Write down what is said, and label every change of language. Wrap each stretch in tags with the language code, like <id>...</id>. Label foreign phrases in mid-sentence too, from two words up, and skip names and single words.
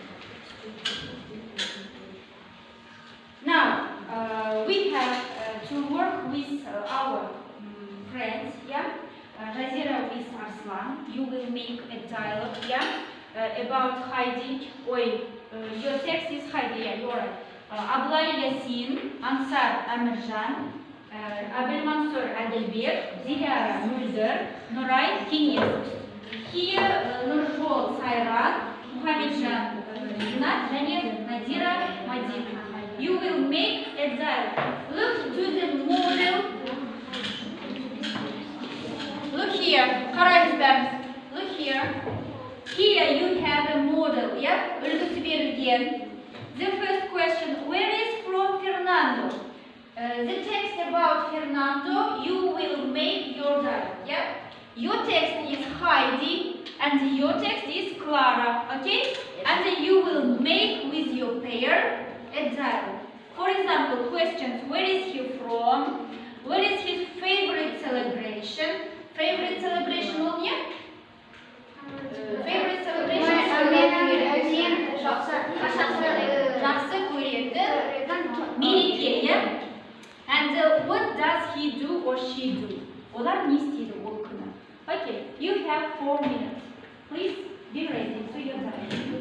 <en>Now, we have to work with our friends, yeah? Razira with Arslan. You will make a dialogue, yeah? About Heidi. Your text is Heidi, yeah, you're right. Ablay Yasin, Ansar Amirjan, Abel Mansur Adalbek, Ziyara Mulder, Nuray Kinyas. Here, Nurjol Sayran, Muhammadjan Yunat, және Nadira Madina. You will make a dialogue. Look to the model. Look here.</en> <kk>Қараңыз бәріңіз.</kk> <en>Look here. Here you have a model, yeah?</en> <kk>Үлгісі берілген.</kk> <en>The first question, where is from Fernando? The text about Fernando, you will make your dialogue, yeah? Your text is Heidi and your text is Clara, okay? And you will make with your pair a dialogue. For example, questions, where is he from? What is his favorite celebration? Favorite celebration on you? Favorite celebration?</en> <kk>Жақсы көреді. Мереке,</kk> <en>yeah? And what does he do or she do?</en> <kk>Олар не істейді ол күні?</kk> <en>Okay, you have 4 minutes. Please be ready to your time.</en>